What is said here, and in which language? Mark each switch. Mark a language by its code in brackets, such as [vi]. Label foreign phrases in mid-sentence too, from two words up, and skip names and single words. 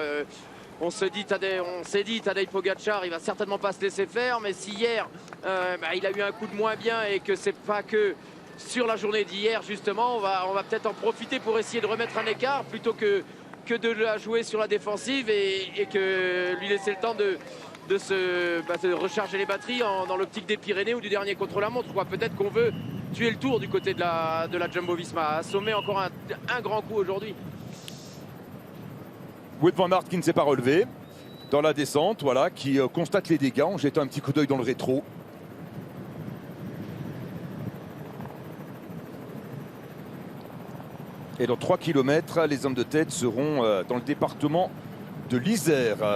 [fr] On s'est dit, Tadej Pogacar, il va certainement pas se laisser faire, mais si hier, il a eu un coup de moins bien, et que c'est pas que sur la journée d'hier, justement, on va peut-être en profiter pour essayer de remettre un écart, plutôt que de la jouer sur la défensive, et que lui laisser le temps de recharger les batteries dans l'optique des Pyrénées ou du dernier contre-la-montre. Peut-être qu'on veut tuer le Tour du côté de la Jumbo-Visma, assommer encore un grand coup aujourd'hui. Wout van Aert qui ne s'est pas relevé dans la descente, voilà, qui constate les dégâts en jetant un petit coup d'œil dans le rétro. Et dans 3 km, les hommes de tête seront dans le département de l'Isère.